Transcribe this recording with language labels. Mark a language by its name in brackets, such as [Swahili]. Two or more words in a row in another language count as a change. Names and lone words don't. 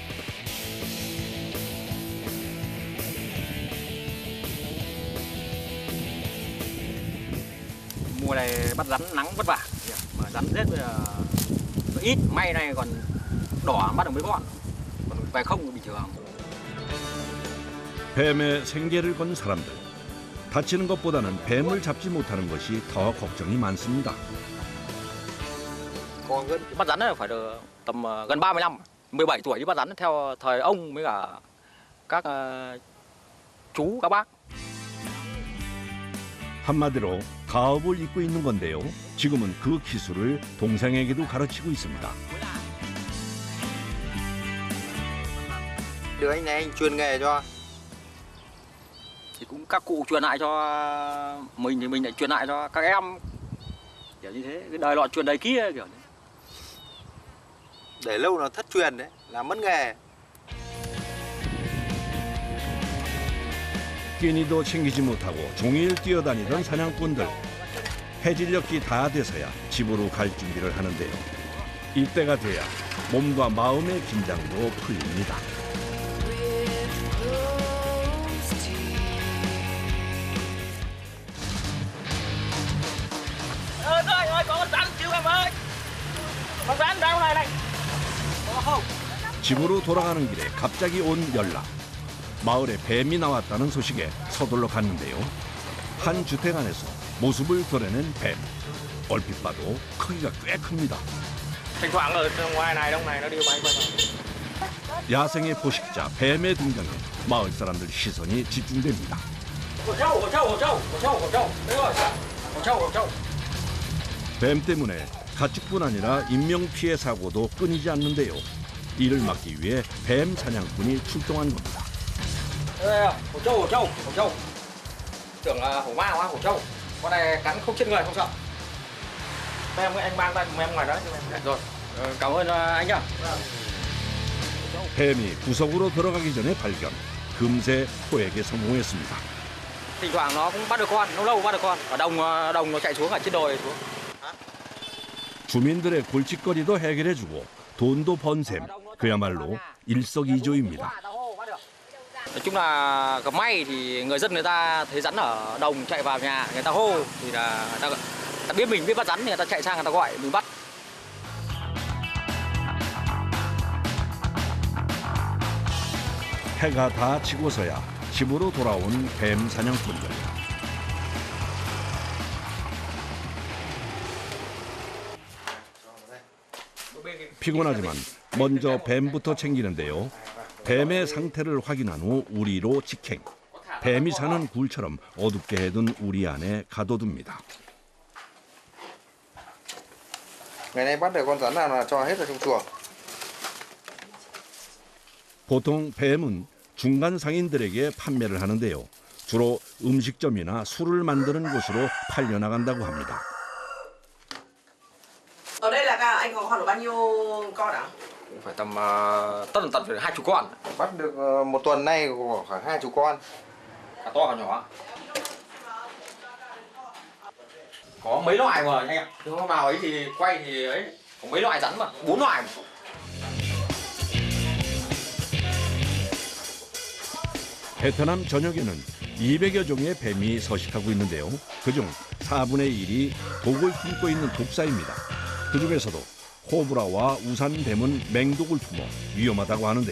[Vietnamese] Mùa này bắt rắn nắng vất vả, mà rắn rết bây giờ ít, may này còn đỏ bắt được mấy con, còn về không thì bình thường. [Korean] 뱀에 생계를 건 사람들. 다치는 것보다는 뱀을 잡지 못하는 것이 더 걱정이 많습니다. [Vietnamese] Còn bắt rắn này phải được tầm gần 35, 17 tuổi đi bắt rắn theo thời ông với cả các chú các bác. [Korean] 한마디로 가업을 잇고 있는 건데요. 지금은 그 기술을 동생에게도 가르치고 있습니다. [Vietnamese] Đưa anh này anh truyền nghề cho. Thì cũng các cụ truyền lại cho mình thì mình lại truyền lại cho các em. kiểu như thế, cái đời lọ chuột đời kia kiểu như. Để lâu nó thất truyền đấy, là mất nghề. [Korean] 끼니도 챙기지 못하고 종일 뛰어다니던 사냥꾼들. 해질녘이 다 돼서야 집으로 갈 준비를 하는데요. 이때가 돼야 몸과 마음의 긴장도 풀립니다. [Vietnamese] Ơi, có con rắn cứu em ơi. Con rắn đâu này này. [Korean] 집으로 돌아가는 길에 갑자기 온 연락. 마을에 뱀이 나왔다는 소식에 서둘러 갔는데요. 한 주택 안에서 모습을 드러낸 뱀. 얼핏 봐도 크기가 꽤 큽니다. [Vietnamese] Thỉnh thoảng ở ngoài này đông này nó đi bay bay. [Korean] 야생의 포식자 뱀의 등장에 마을 사람들 시선이 집중됩니다. [Vietnamese] Hổ trâu. [Korean] 뱀 때문에 가축뿐 아니라 인명 피해 사고도 끊이지 않는데요. 이를 막기 위해 뱀 사냥꾼이 출동한 겁니다. [Vietnamese] Hổ trâu. Tưởng là hổ ma quá, hổ trâu. Con này cắn không chết người không sợ. Anh mang tay em ngoài đó. Rồi, cảm ơn anh nhá. [Korean] 뱀이 구석으로 들어가기 전에 발견. 금세 포획에 성공했습니다. [Vietnamese] Thỉnh thoảng nó cũng bắt được con, lâu bắt được con. Ở đồng nó chạy xuống ở trên đồi xuống. [Korean] 주민들의 골칫거리도 해결해주고 돈도 번 셈. 그야말로 일석이조입니다. [Vietnamese] Nói chung là gặp may thì người dân người ta thấy rắn ở đồng chạy vào nhà, người ta hô thì là người ta biết mình biết bắt rắn thì người ta chạy sang người ta gọi mình bắt. [Korean] 해가 다 지고서야 집으로 돌아온 뱀 사냥꾼들. 피곤하지만 먼저 뱀부터 챙기는데요. 뱀의 상태를 확인한 후 우리로 직행. 뱀이 사는 굴처럼 어둡게 해둔 우리 안에 가둬둡니다. [Vietnamese] Ngày nay bắt được con rắn nào là cho hết vào trong chuồng. [Korean] 보통 뱀은 중간 상인들에게 판매를 하는데요. 주로 음식점이나 술을 만드는 곳으로 팔려나간다고 합니다. [Vietnamese] Ở đây là anh có khoảng được bao nhiêu con ạ? Phải tầm tận phải 20 con. Bắt được một tuần nay có khoảng 20 con. Cả to cả nhỏ. Có mấy loại mà anh ạ. Hôm nào ấy thì quay thì ấy có mấy loại rắn mà, 4 loại. [Korean] 베트남 전역에는 200여 종의 뱀이 서식하고 있는데요. 그중 4분의 1이 독을 품고 있는 독사입니다. 그중에서도 코브라와 우산뱀은 맹독을 품어 위험하다고 하는데요.